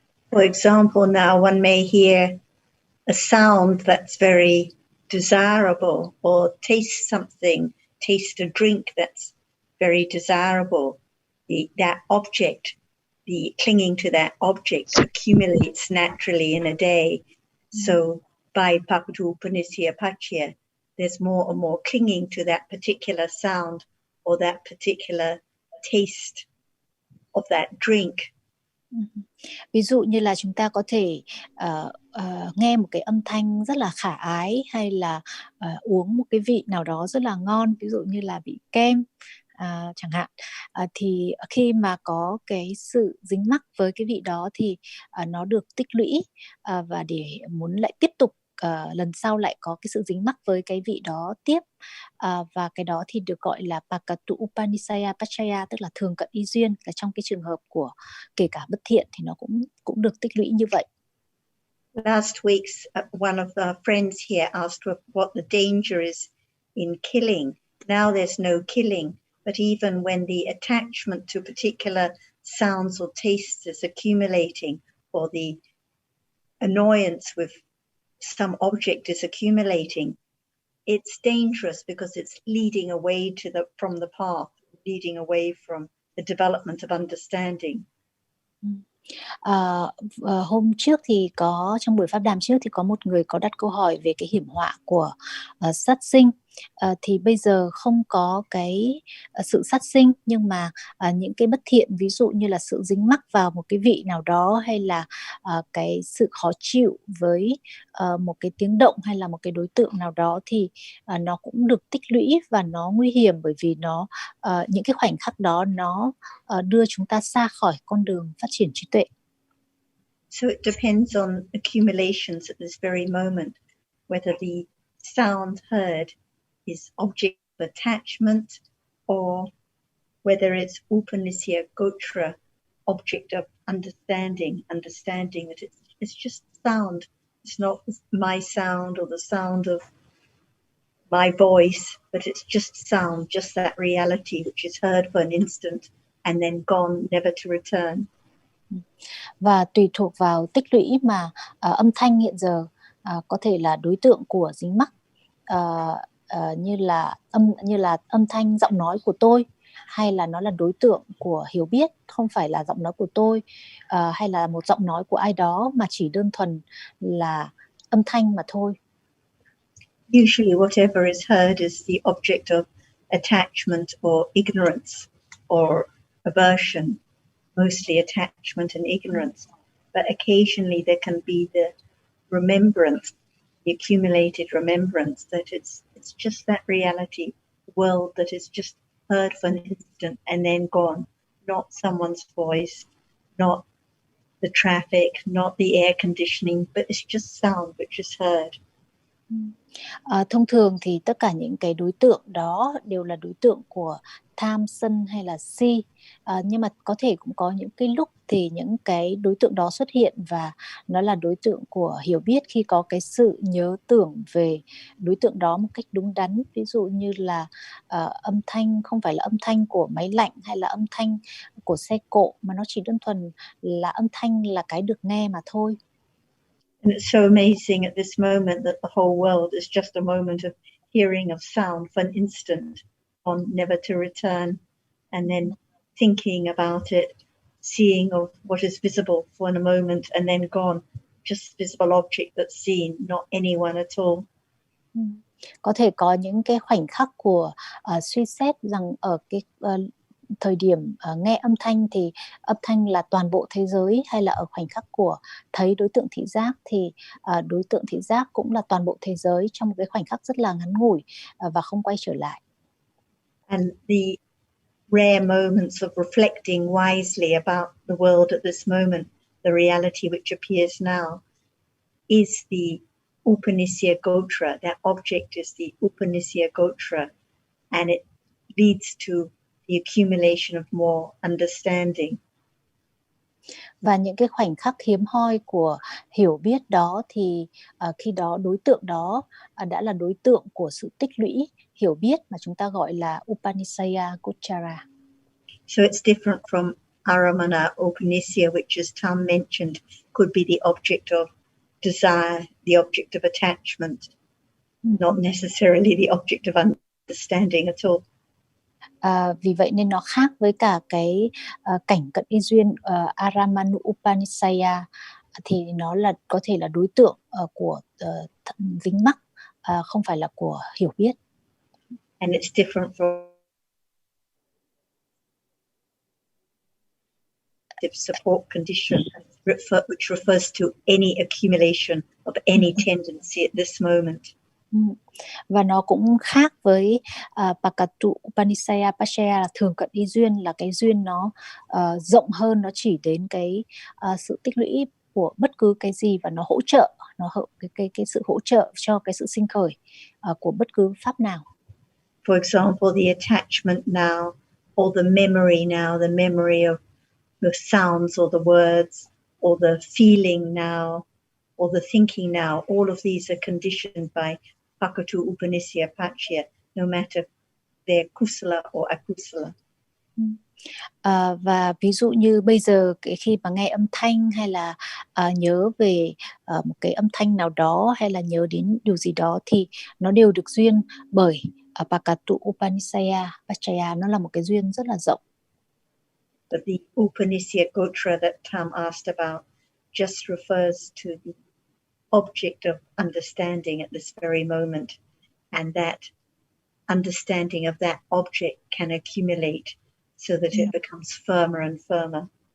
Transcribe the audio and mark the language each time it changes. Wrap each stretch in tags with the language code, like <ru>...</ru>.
<en>For example, now one may hear a sound that's very desirable, or taste something, taste a drink that's very desirable, that object, the clinging to that object accumulates naturally in a day. So by Papadu Panisya Pachya, there's more and more clinging to that particular sound or that particular taste of that drink.</en> <vi>Ví dụ như là chúng ta có thể nghe một cái âm thanh rất là khả ái, hay là uống một cái vị nào đó rất là ngon, ví dụ như là vị kem chẳng hạn, thì khi mà có cái sự dính mắc với cái vị đó thì nó được tích lũy, và để muốn lại tiếp tục lần sau lại có cái sự dính mắc với cái vị đó tiếp, và cái đó thì được gọi là Pakatu Upanisaya Pachaya, tức là thường cận y duyên. Là trong cái trường hợp của kể cả bất thiện thì nó cũng được tích lũy như vậy.</vi> <en>Last week, one of our friends here asked what the danger is in killing. Now there's no killing, but even when the attachment to particular sounds or tastes is accumulating, or the annoyance with some object is accumulating, it's dangerous because it's leading away from the path, leading away from the development of understanding.</en> <vi>Hôm trước thì trong buổi pháp đàm trước thì có một người có đặt câu hỏi về cái hiểm họa của sát sinh. Thì bây giờ không có cái sự sát sinh, nhưng mà những cái bất thiện, ví dụ như là sự dính mắc vào một cái vị nào đó, hay là cái sự khó chịu với một cái tiếng động hay là một cái đối tượng nào đó, thì nó cũng được tích lũy và nó nguy hiểm, bởi vì những cái khoảnh khắc đó nó đưa chúng ta xa khỏi con đường phát triển trí tuệ.</vi> <en>So it depends on accumulations at this very moment, whether the sound heard is object of attachment, or whether it's Upanisya Gotra, object of understanding that it's just sound. It's not my sound or the sound of my voice, but it's just sound, just that reality which is heard for an instant and then gone, never to return.</en> <vi>Và tùy thuộc vào tích lũy mà âm thanh hiện giờ có thể là đối tượng của dính mắc, như là âm thanh giọng nói của tôi, hay là nó là đối tượng của hiểu biết, không phải là giọng nói của tôi, hay là một giọng nói của ai đó, mà chỉ đơn thuần là âm thanh mà thôi.</vi> <en>Usually whatever is heard is the object of attachment or ignorance or aversion, mostly attachment and ignorance. But occasionally there can be the remembrance, the accumulated remembrance that it's just that reality, world that is just heard for an instant and then gone, not someone's voice, not the traffic, not the air conditioning, but it's just sound which is heard.</en> <vi>Thông thường thì tất cả những cái đối tượng đó đều là đối tượng của tham, sân hay là si, nhưng mà có thể cũng có những cái lúc thì những cái đối tượng đó xuất hiện và nó là đối tượng của hiểu biết, khi có cái sự nhớ tưởng về đối tượng đó một cách đúng đắn. Ví dụ như là âm thanh không phải là âm thanh của máy lạnh hay là âm thanh của xe cộ, mà nó chỉ đơn thuần là âm thanh là cái được nghe mà thôi.</vi> <en>And it's so amazing at this moment that the whole world is just a moment of hearing of sound for an instant, on never to return, and then thinking about it, seeing of what is visible for a moment and then gone, just visible object that's seen, not anyone at all.</en> <vi>Có thể có những cái khoảnh khắc của suy xét rằng ở cái thời điểm nghe âm thanh thì âm thanh là toàn bộ thế giới, hay là ở khoảnh khắc của thấy đối tượng thị giác thì đối tượng thị giác cũng là toàn bộ thế giới trong một cái khoảnh khắc rất là ngắn ngủi và không quay trở lại.</vi> <en>And the rare moments of reflecting wisely about the world at this moment, the reality which appears now, is the Upanisya Gotra. That object is the Upanisya Gotra, and it leads to the accumulation of more understanding.</en> <vi>Và những cái khoảnh khắc hiếm hoi của hiểu biết đó thì khi đó đối tượng đó đã là đối tượng của sự tích lũy hiểu biết mà chúng ta gọi là Upanisaya Gochara.</vi> <en>So it's different from Aramana Upanisya, which, as Tom mentioned, could be the object of desire, the object of attachment, not necessarily the object of understanding at all.</en> <vi>Vì vậy nên nó khác với cả cái cảnh cận y duyên Aramanu Upanishaya, thì nó là có thể là đối tượng của dính mắc, không phải là của hiểu biết.</vi> <en>And it's different from support condition, which refers to any accumulation of any tendency at this moment.</en> <vi>Và nó cũng khác với Pakatu Upanishaya Pachaya là thường cận y duyên, là cái duyên nó rộng hơn, nó chỉ đến cái sự tích lũy của bất cứ cái gì, và nó hỗ trợ, nó cái sự hỗ trợ cho cái sự sinh khởi của bất cứ pháp nào.</vi> <en>For example, the attachment now, or the memory now, the memory of the sounds or the words, or the feeling now, or the thinking now, all of these are conditioned by Pakatu Upanishaya Pachaya, no matter they're kusala or akusala.</en> <vi>Và ví dụ như bây giờ khi mà nghe âm thanh, hay là nhớ về một cái âm thanh nào đó, hay là nhớ đến điều gì đó, thì nó đều được duyên bởi Pakatu Upanishaya Pachaya. Nó là một cái duyên rất là rộng.</vi> <en>But the Upanishaya Gotra that Tham asked about just refers to the object of understanding at this very moment, and that understanding of that object can accumulate so that it becomes firmer and firmer.</en>